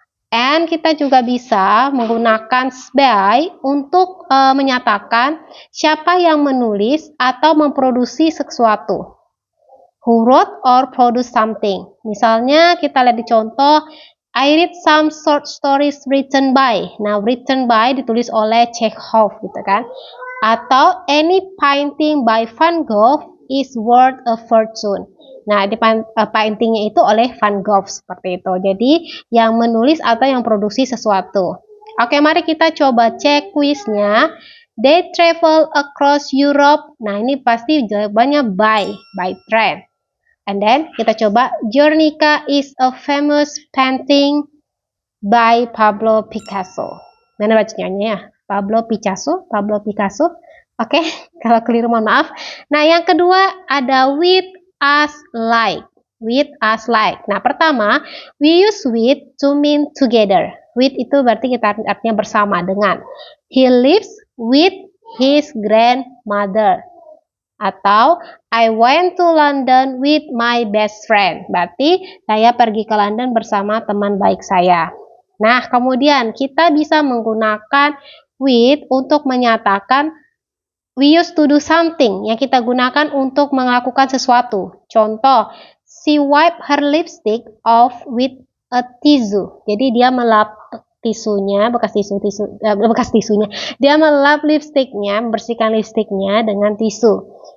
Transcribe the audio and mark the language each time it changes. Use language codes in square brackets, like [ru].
[en] And [id] kita juga bisa menggunakan by untuk menyatakan siapa yang menulis atau memproduksi sesuatu. [en] Who wrote or produced something. [id] Misalnya kita lihat di contoh, [en] I read some short stories written by. Nah, written by [id] ditulis oleh Chekhov gitu kan. Atau [en] any painting by Van Gogh is worth a fortune. [id] Nah, di paintingnya itu oleh Van Gogh seperti itu. Jadi, yang menulis atau yang produksi sesuatu. Oke, mari kita coba cek kuisnya. [en] They travel across Europe. [id] Nah, ini pasti jawabannya [en] by train. And then, [id] kita coba [en] Guernica is a famous painting by Pablo Picasso. [id] Mana bacanya ya? Pablo Picasso. Oke, kalau keliru mohon maaf. Nah, yang kedua ada [en] with us like. With us like. [id] Nah, pertama, [en] we use with to mean together. [id] With itu berarti kita artinya bersama dengan. [en] He lives with his grandmother. [id] Atau [en] I went to London with my best friend. [id] Berarti saya pergi ke London bersama teman baik saya. Nah, kemudian kita bisa menggunakan with untuk menyatakan [en] we used to do something [id] yang kita gunakan untuk melakukan sesuatu. Contoh, [en] she wiped her lipstick off with a tissue. [id] Jadi dia melap tisunya, bekas tisunya. Dia melap lipstiknya, membersihkan lipstiknya dengan tisu.